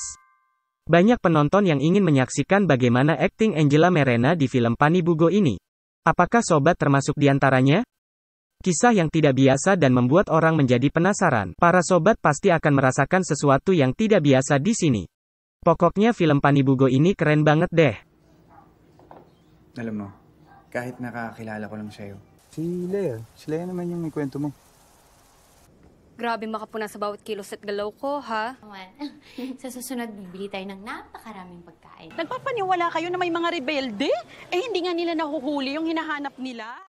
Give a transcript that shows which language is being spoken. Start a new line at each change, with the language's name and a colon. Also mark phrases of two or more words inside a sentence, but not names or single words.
Indonesian: Banyak penonton yang ingin menyaksikan bagaimana akting Angela Merena di film Panibugo ini. Apakah sobat termasuk di antaranya? Kisah yang tidak biasa dan membuat orang menjadi penasaran. Para sobat pasti akan merasakan sesuatu yang tidak biasa di sini. Pokoknya film Panibugo ini keren banget deh.
Filipino: Alam mo, kahit nakakilala ko lang sa'yo. Si Lea naman yung may kwento mo. Grabe makapuna sa bawat kilos at galaw ko, ha? Sa susunod, bibili tayo ng napakaraming pagkain. Nagpapaniwala kayo na may mga rebelde? Eh, hindi nga nila nahuhuli yung hinahanap nila.